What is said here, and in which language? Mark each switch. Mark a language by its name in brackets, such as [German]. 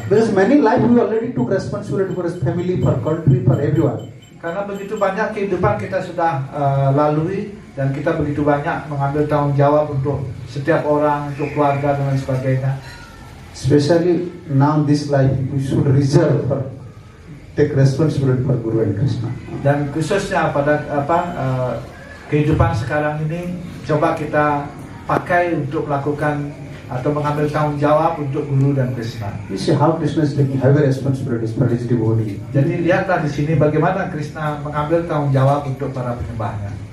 [English] Because many life we already took responsibility for his family, for country, for everyone. [Indonesian] Karena begitu banyak kehidupan kita sudah lalui, dan kita begitu banyak mengambil tanggung jawab untuk setiap orang, untuk keluarga dan lain sebagainya. [English] Especially now this life we should reserve for take responsibility for Guru and Krishna. [Indonesian] Dan khususnya pada kehidupan sekarang ini, coba kita pakai untuk melakukan atau mengambil tanggung jawab untuk Guru dan Krishna. [English] You see how Krishna is taking heavy responsibilities for his devotee. [Indonesian] Jadi lihatlah di sini bagaimana Krishna mengambil tanggung jawab untuk para penyembahnya.